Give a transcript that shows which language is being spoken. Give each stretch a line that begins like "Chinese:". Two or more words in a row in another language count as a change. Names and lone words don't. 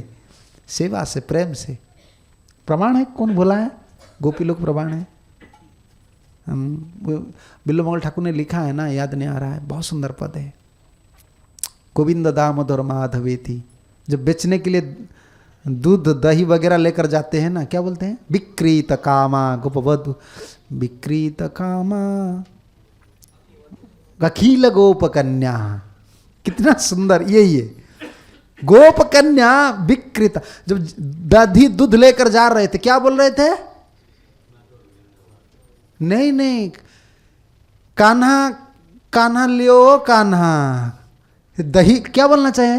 Hindi: सेवा से, प्रेम से। प्रमाण है, कौन भूला है? गोपी लोग प्रमाण है। बिल्लो मंगल ठाकुर ने लिखा है ना, याद नहीं आ रहा है, बहुत सुंदर पद है।
Sanskrit: गोविंद दामोदर माधवेति,
Hindi: जब बेचने के लिए दूध दही वगैरह लेकर जाते हैं ना, क्या बोलते हैं?
Sanskrit: विक्रीत कामा गोपवधु, विक्रीत कामा अखिल गोप कन्या।
Hindi: कितना सुंदर, यही है गोप कन्या विकृत। जब दधी दूध लेकर जा रहे थे, क्या बोल रहे थे? नहीं नहीं, कान्हा कान्हा लियो कान्हा, दही, क्या बोलना चाहिए?